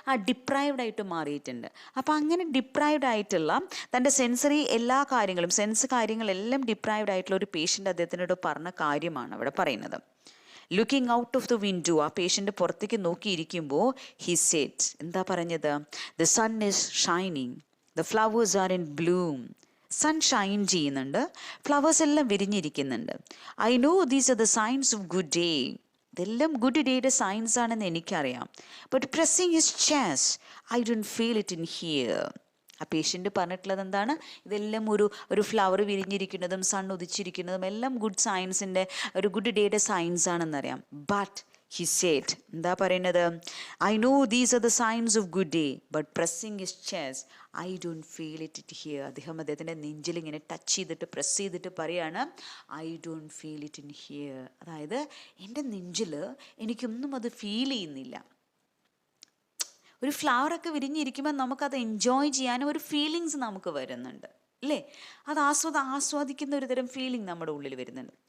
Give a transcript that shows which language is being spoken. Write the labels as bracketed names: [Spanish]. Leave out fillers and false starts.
[Malayalam] Deprived ആയിട്ട് മാറിയിട്ടുണ്ട്. അപ്പോൾ അങ്ങനെ ഡിപ്രൈവ്ഡ് ആയിട്ടുള്ള തൻ്റെ സെൻസറി എല്ലാ കാര്യങ്ങളും, സെൻസ് കാര്യങ്ങളെല്ലാം ഡിപ്രൈവ്ഡ് ആയിട്ടുള്ള ഒരു പേഷ്യൻ്റ് അദ്ദേഹത്തിനോട് പറഞ്ഞ കാര്യമാണ് അവിടെ പറയുന്നത്. [English] looking out of the window, [Malayalam] ആ പേഷ്യൻ്റ് പുറത്തേക്ക് നോക്കിയിരിക്കുമ്പോൾ [English] he said, [Malayalam] എന്താ പറഞ്ഞത്? [English] The sun is shining, the flowers are in bloom. [Malayalam] Sun Shine ചെയ്യുന്നുണ്ട്, ഫ്ലവേഴ്സ് എല്ലാം വിരിഞ്ഞിരിക്കുന്നുണ്ട്. [English] I know these are the signs of good day. [Malayalam] ഇതെല്ലാം ഗുഡ് ഡേയുടെ സൈൻസ് ആണെന്ന് എനിക്കറിയാം. [English] But pressing his chest, I don't feel it in here. [Malayalam] ആ patient പറഞ്ഞിട്ടുള്ളത് എന്താണ്? ഇതെല്ലാം ഒരു ഫ്ലവർ വിരിഞ്ഞിരിക്കുന്നതും സൺ ഉദിച്ചിരിക്കുന്നതും എല്ലാം ഗുഡ് സയൻസിൻ്റെ, ഒരു ഗുഡ് ഡേയുടെ സൈൻസ് ആണെന്നറിയാം. [English] but he said, [Malayalam] എന്താ പറയുന്നത്? [English] I know these are the signs of good day, but pressing his chest, I don't feel it here. [Malayalam] അദ്ദേഹത്തിൻ്റെ നെഞ്ചിൽ ഇങ്ങനെ ടച്ച് ചെയ്തിട്ട് പ്രസ് ചെയ്തിട്ട് പറയാണ്, [English] I don't feel it in here. [Malayalam] അതായത് എൻ്റെ നെഞ്ചിൽ എനിക്കൊന്നും അത് ഫീൽ ചെയ്യുന്നില്ല. ഒരു ഫ്ലവറൊക്കെ വിരിഞ്ഞിരിക്കുമ്പോൾ നമുക്കത് എൻജോയ് ചെയ്യാനും ഒരു ഫീലിങ്സ് നമുക്ക് വരുന്നുണ്ട് അല്ലേ, അത് ആസ്വാദിക്കുന്ന ഒരു തരം ഫീലിംഗ് നമ്മുടെ ഉള്ളിൽ വരുന്നുണ്ട്.